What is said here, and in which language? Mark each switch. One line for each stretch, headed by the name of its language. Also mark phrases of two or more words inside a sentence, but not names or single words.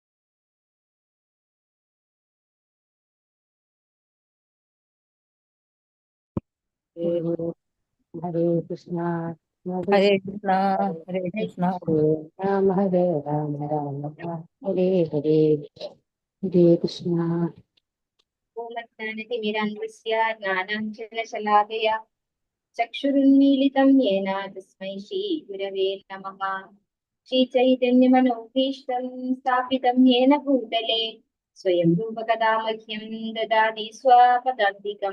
Sanskrit: ഹരേ കൃഷ്ണ ഹരേ കൃഷ്ണ ഹരേ കൃഷ്ണ രാമ രാമ ഹരേ ഹരേ ഹരേ കൃഷ്ണ. ജ്ഞാനാഞ്ജനശലാകയ ചക്ഷുരുന്മീലിതം യേന തസ്മൈ ശ്രീ ഗുരവേ നമഃ. ശ്രീചൈതന്യമനോഭീഷ്ടം സ്ഥാപിതം യേന ഭൂതലേ സ്വയം രൂപകഥാ മഹ്യം ദദാതി സ്വപദാന്തികം.